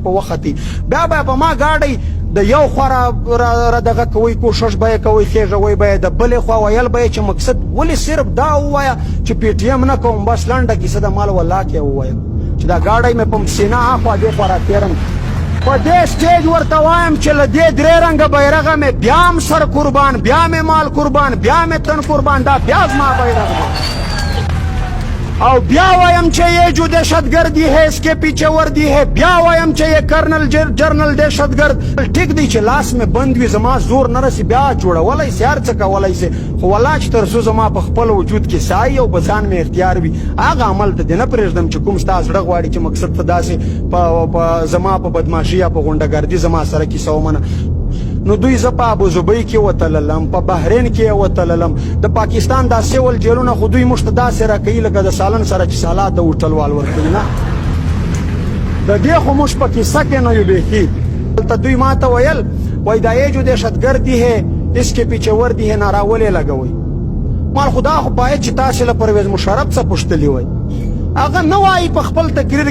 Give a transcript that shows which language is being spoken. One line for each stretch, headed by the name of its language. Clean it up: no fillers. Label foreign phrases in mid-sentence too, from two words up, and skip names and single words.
Pashto: په وختي بیا به په ما ګاډی د یو خوا را دغه کوئ کوشش به یې کوئ خېژوئ به یې د بلې خوا ویل به یې چې مقصد ولې صرف دا ووایه چې پی ټي ایم نه کوم بس لنډه کیسه د مال والله کې ووایم چې دا ګاډی مې په سینه اخوا دې خوا راتېرم په دې سټیج ورته وایم چې له دې درې رنګه بیرغه مې بیا هم سر قربان بیا مې مال قربان بیا مې تن قربان دا بیا زما بیرغ او بیا وایم چې
Urdu: یہ جو دہشتگردی ہے اس کے پیچھے وردی ہے
Pashto: بیا وایم چې
Urdu: یہ کرنل جرنل دہشتگرد
Pashto: ټیک دی چې لاس مې بند وي زما زور نه رسي بیا جوړولی سي هر څه کولی سي خو والله چې تر څو زما په خپل وجود کې سایه او په ځان مې اختیار وي هغه عمل ته دې نه پرېږدم چې کوم ستا زړه غواړي چې مقصد ته داسې زما په بدماشي یا په غونډهګردي زما سره کیسه ومنه نو دوی زه په ابوظبي کې وتللم په بحرین کې وتللم د پاکستان دا سیول جیلونه خو دوی موږ ته داسې راکوي لکه د سالن سره چې سالات د هوټلوال ورکوي نه د دې خو موږ په کیسه کې نه یو بیخي دلته دوی ما ته ویل وایي دا یې
Urdu: جو دهشتګردي ہے اس کے پیچھے وردی ہے
Pashto: نعره ولې لګوئ مال خدا خو باید چې تاسې له پرویز مشرف څه پوښتلي وای
Urdu: اگر نہ آئی
Pashto: په خپل تقریر